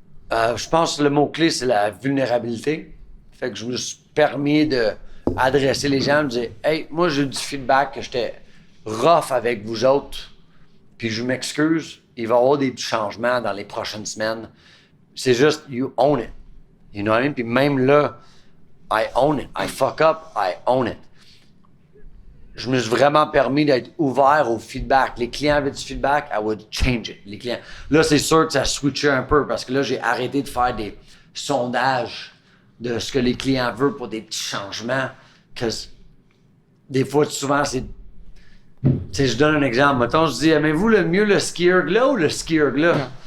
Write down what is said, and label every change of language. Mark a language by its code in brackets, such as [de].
[fr] Je pense que le mot-clé, c'est la vulnérabilité. Fait que je me suis permis d'adresser les gens, me dire, hey, moi, j'ai eu du feedback que j'étais rough avec vous autres, puis je m'excuse, il va y avoir des petits changements dans les prochaines semaines. C'est juste, [en] you own it. You know what I mean? [fr] Puis même là, [en] I own it. I fuck up, I own it. [fr] Je me suis vraiment permis d'être ouvert au feedback. Les clients avaient du feedback, [en] I would change it. [fr] Les clients. Là, c'est sûr que ça switchait un peu parce que là, j'ai arrêté de faire des sondages de ce que les clients veulent pour des petits changements. Parce que des fois, souvent, c'est. Tu sais, je donne un exemple. Mettons, je dis, aimez-vous le mieux le ski erg là ou le ski erg là?